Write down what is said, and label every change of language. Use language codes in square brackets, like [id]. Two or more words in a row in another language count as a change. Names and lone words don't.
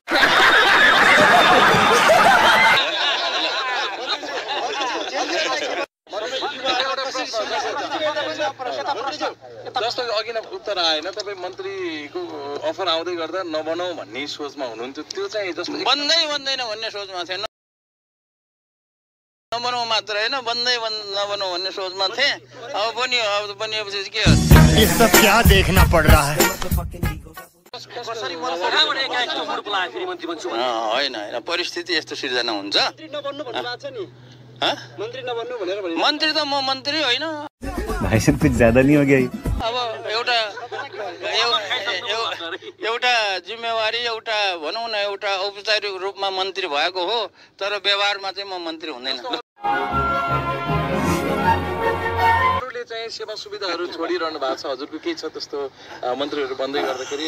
[ne] जस्तो अघि नै उत्तर आएन, तपाईँ मन्त्रीको अफर आउँदै गर्दा नबनाऊ भन्ने सोचमा हुनुहुन्थ्यो, त्यो चाहिँ जस्तो बन्दैन भन्ने सोचमा थिएन। नबनाऊ मात्र होइन, नबनाऊ भन्ने सोचमा थिएँ। अब बनिएपछि के हो? [hi] ये सब क्या देखना पड़ रहा है? [ne] होइन, परिस्थिति यस्तो सिर्जना हुन्छ। मन्त्री त म मन्त्री होइन। [hi] भाई साहब कुछ ज्यादा नहीं हो गया? [ne] अब एउटा जिम्मेवारी, एउटा भनौँ न, एउटा औपचारिक रूपमा मन्त्री भएको हो, तर व्यवहारमा चाहिँ म मन्त्री हुँदैन। चाहिँ सेवा सुविधाहरू छोडिरहनु भएको छ, हजुरको केही छ त्यस्तो मन्त्रीहरू बन्दै गर्दाखेरि?